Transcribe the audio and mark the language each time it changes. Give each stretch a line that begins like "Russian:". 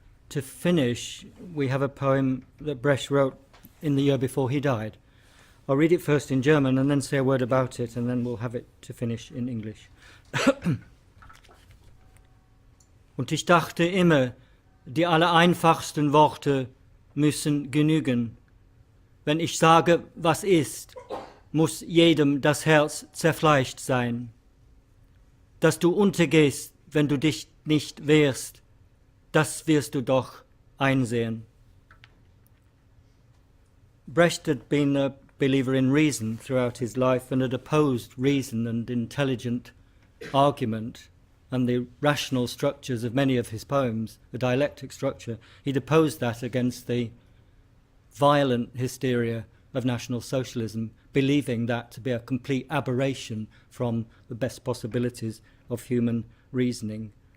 English: To finish, we have a poem that Brecht wrote in the year before he died. I'll read it first in German and then say a word about it, and then we'll have it to finish in English.
German: Und ich dachte immer, die allereinfachsten Worte müssen genügen. Wenn ich sage, was ist, muss jedem das Herz zerfleischt sein. Dass du untergehst, wenn du dich nicht wehrst, das wirst du doch einsehen.
English: Brecht had been a believer in reason throughout his life and had opposed reason and intelligent argument and the rational structures of many of his poems, the dialectic structure. He'd opposed that against the violent hysteria of National Socialism, believing that to be a complete aberration from the best possibilities of human reasoning.